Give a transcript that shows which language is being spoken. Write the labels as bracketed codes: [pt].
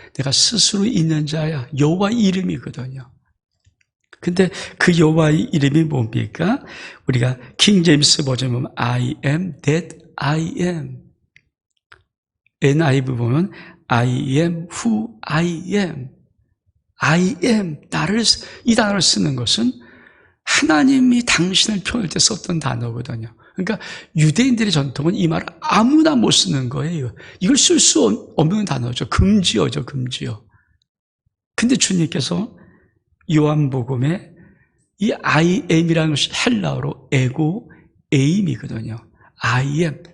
[ko] 내가 스스로 있는 자야. 여호와 이름이거든요. 근데 그 여호와의 이름이 뭡니까? 우리가 킹 제임스 버전 보면 [en] I am that I am. NIV [ko] 보면 [en] I am who I am. [ko] I am, 이 단어를 쓰는 것은 하나님이 당신을 표현할 때 썼던 단어거든요. 그러니까 유대인들의 전통은 이 말을 아무나 못 쓰는 거예요. 이걸 쓸 수 없는 단어죠. 금지어죠, 금지어. 근데 주님께서 요한복음에 이 I am이라는 것이 헬라어로 에고 에임이거든요. I am,